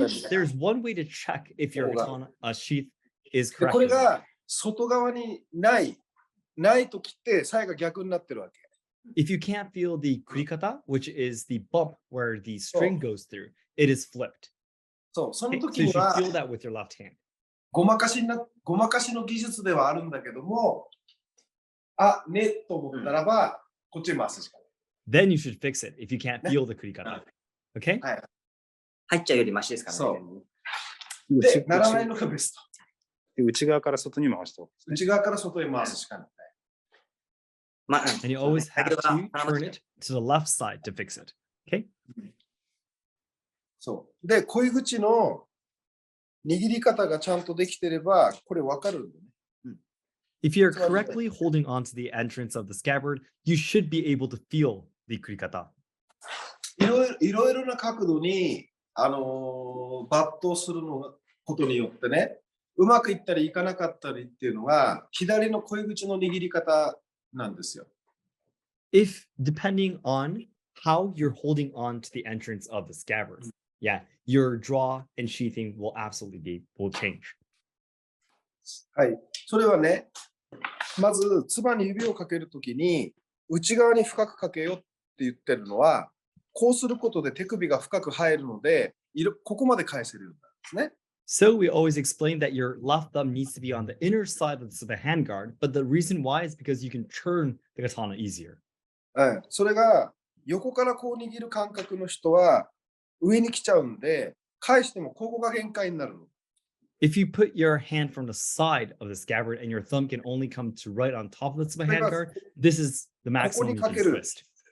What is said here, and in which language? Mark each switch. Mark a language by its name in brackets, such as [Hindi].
[English] There's one way to check if your sheath is correct. [Japanese] これが外側にないときってさやが逆になってるわけ。 [English] If you can't feel the kurikata, which is the bump where the string goes through, it is flipped. [Japanese] そう、その [English] So [Japanese] 時 [English] you [Japanese] に [English] should [Japanese] は [English] feel that with your left hand. [Japanese] ごまかしの技術ではあるんだけども、と思ったらば、こっちに回すしかない。 [English] Then you should fix it if you can't feel the kurikata. Okay? [Japanese] 入っちゃうよりマシですからね。そう。で、ならないのがベスト。内側から外に回しておく。内側から外へ回すしかない。 [English] And you always have to turn it to the left side to fix it. Okay? [Japanese] そう。で、恋口の握り方がちゃんとできてれば、これ分かるんだよね。 [English] If you're correctly holding on to the entrance of the scabbard, you should be able to feel the kurikata. [Japanese] いろいろな角度に、抜刀することによってね、うまくいったりいかなかったりっていうのが、左の恋口の握り方なんですよ。 [English] If depending on how you're holding on to the entrance of the scabbard, yeah, your draw and sheathing will will change. [Japanese] はい。それはね、まず、つばに指をかけるときに、内側に深くかけよって言ってるのは、こうすることで手首が深く入るので、ここまで返せるようになるんですね。 [English] So we always explain that your left thumb needs to be on the inner side of the handguard, but the reason why is because you can turn the katana easier. [Japanese] それが横からこう握る感覚の人は上に来ちゃうんで、返してもここが限界になるの。 [English] If you put your hand from the side of the scabbard and your thumb can only come to right on top of the handguard, this is the maximum you can twist.